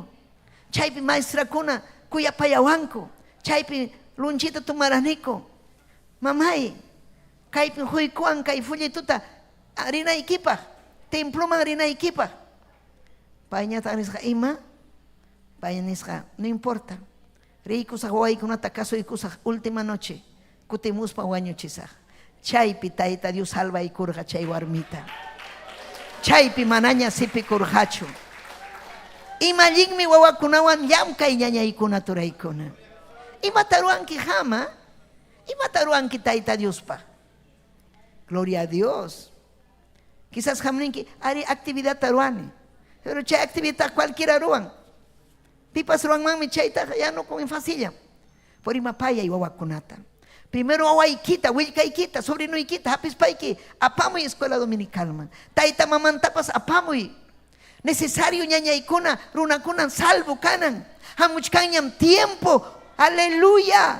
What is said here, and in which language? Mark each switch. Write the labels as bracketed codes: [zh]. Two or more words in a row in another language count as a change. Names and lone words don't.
[qu] Chaypi maestrakuna kuyapayawanku. Chaypi lunchita tumaraniku. Mamay, kaypi huykuwan kay fullituta rinaykipaq. Temploman rinaykipaq. Payñataq nisqa ima? Payña nisqa, [es] no importa. [qu] Riykusaq wawaykunata kasuykusaq [es] última noche. [qu] Kutimuspa wañuchisaq. Chaypi Tayta Dios salvaykurqa chay warmita. Chaypi manaña sipikurqachu. Imallinmi wawakunawan llamkay ñañaykuna turaykuna. Imata ruwanki hama? Imata ruwanki Tayta Diospa? [es] Gloria a Dios. [qu] Quizás hamninki ari actividad ruwani. Pero chay actividad cualquiera ruwan. Pipas ruwanmanmi chayta [es] ya no con facilla. [qu] Por imapaya y wawakunata. Primero wawaykita, willkaykita, sobrinoykita, hapispayki, apamuy [es] escuela dominical [qu] man. Tayta mamantapas apamuy. Necesario ñañaykuna, runakunan salvo kanan. Hamuchkanyam tiempo. Aleluya.